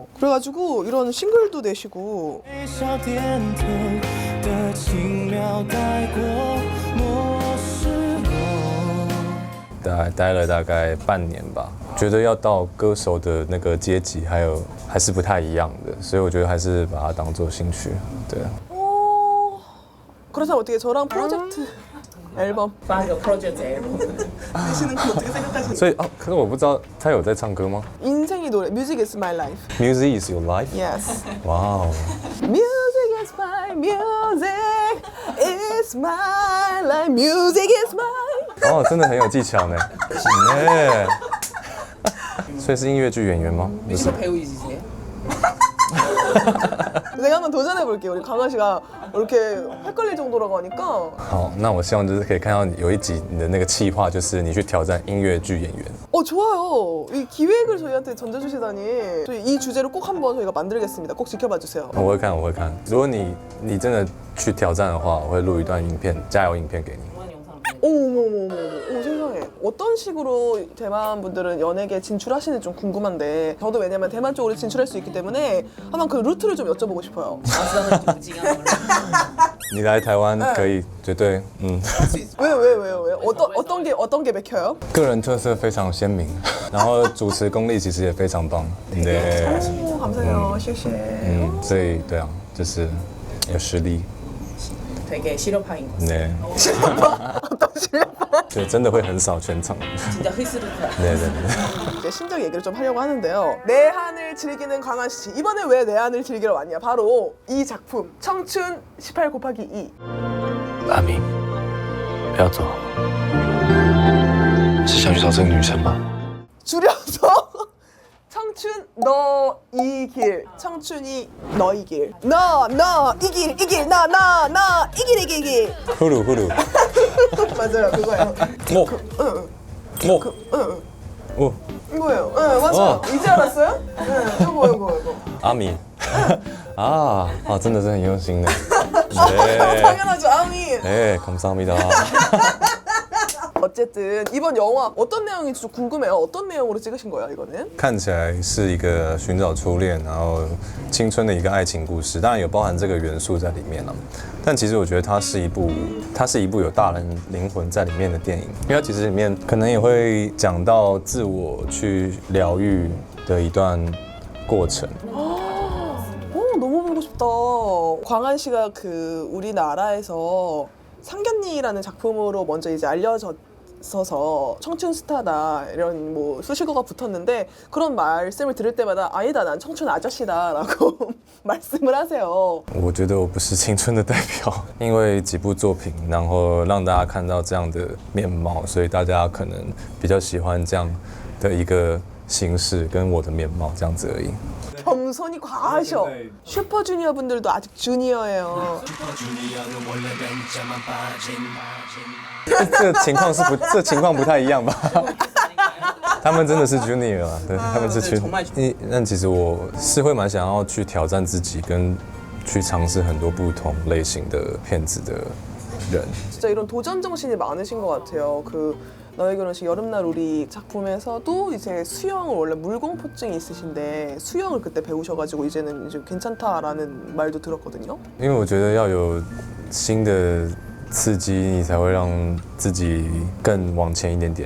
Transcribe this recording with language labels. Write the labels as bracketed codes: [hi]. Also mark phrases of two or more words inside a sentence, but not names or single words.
[ko] 그래가지고 이런 싱글도 내시고 [zh] 待了大概半年吧，觉得要到歌手的那个阶级，还是不太一样的，所以我觉得还是把它当做兴趣。对， [ko] 그래서 어떻게 저랑 프로젝트 앨범 [zh] 发个 project 앨범. [ko] 내시는 건 어떻게 생각하시나요? [zh] 所以可是我不知道他有在唱歌吗 [ko] 인생이 노래 [en] Music is my life. ？Music is your life。 Yes. [zh] 哇哦， [en] Music is my music is my life. Music is my. [zh] 哦，真的很有技巧呢。耶，所以是音乐剧演员吗？不是。 [ko] 배우이시세요? 내가 한번 도전해 볼게요. 우리 강아 씨가 이렇게 헷갈릴 정도라고 하니까. [zh] 好，那我希望就是可以看到有一集你的那个企划，就是你去挑战音乐剧演员。 [ko] 좋아요. 이 기획을 저희한테 던져주시다니. 저희 이 주제로 꼭 한번 저희가 만들겠습니다. 꼭 지켜봐 주세요. [zh] 我会看，我会看。如果你真的去挑战的话，我会录一段影片，加油影片给你。 [ko] 어머머머머, 오 세상에. 어떤 식으로 대만 분들은 연예계에 진출하시는지 좀 궁금한데 저도 왜냐면 대만 쪽으로 진출할 수 있기 때문에 한번 그 루트를 좀 여쭤보고 싶어요. [zh] 你来台湾可以绝对， [ko] 왜? 어떤 게 맥혀요? [zh] 个人特色非常鲜明，然后主持功力其实也非常棒。对， [ko] 오, 감사해요. [zh] 谢谢. 所以对啊，就是有实力。 [ko] 되게 실력파인 것 같아요. 네. 어떤 실력? [zh] 对，真的会横扫全场。 [ko] 진짜 흐스르다. 네네네. 이제 신작 얘기를 좀 하려고 하는데요. 내한을 즐기는 강한 씨. 이번에 왜 내한을 즐기러 왔냐? 바로 이 작품 청춘 18 곱하기 2. [zh] 阿明，不要走，是想去找这个女生吗？ [ko] 줄여서 청춘 너 이 길. 청춘이 너의 길. 너 이 길. 나 이 길. 후루. 맞아요. 그거예요. 오. 이거예요. 네, 맞아요. 이제 알았어요? 네, 이거. [zh] 阿米。真的是很用心的。네. [ko] 당연하죠. 아미. 네, 감사합니다. 어쨌든 이번 영화 어떤 내용인지 좀 궁금해요. 어떤 내용으로 찍으신 거예요, 이거는? [zh] 看起来是一个寻找初恋，然后青春的一个爱情故事，当然有包含这个元素在里面了。但其实我觉得它是一部有大人灵魂在里面的电影，因为它其实里面可能也会讲到自我去疗愈的一段过程。 [ko] 너무 보고 싶다. 광한 씨가 그 우리나라에서 상견니라는 작품으로 먼저 이제 알려져서 청춘 스타다 이런 뭐 수식어가 붙었는데 그런 말씀을 들을 때마다 아니다 난 청춘 아저씨다라고 말씀을 하세요. [zh] 我觉得我不是青春的代表，因为几部作品，然后让大家看到这样的面貌，所以大家可能比较喜欢这样的一个形式跟我的面貌这样子而已。 [ko] 겸손이 과하셔. 슈퍼주니어 분들도 아직 주니어예요. [zh] 这情况不太一样吧？他们真的是 junior 啊，对，他们是 junior。但其实我是会蛮想要去挑战自己，跟去尝试很多不同类型的片子的人。 [ko] 진짜 이런 도전 정신이 많으신 것 같아요. 그 너의 결혼식 여름날 우리 작품에서도 이제 수영을 원래 물공포증이 있으신데 수영을 그때 배우셔가지고 이제는 이제 괜찮다라는 말도 들었거든요. [zh] 因为我觉得要有新的刺激，你才会让自己更往前一点点。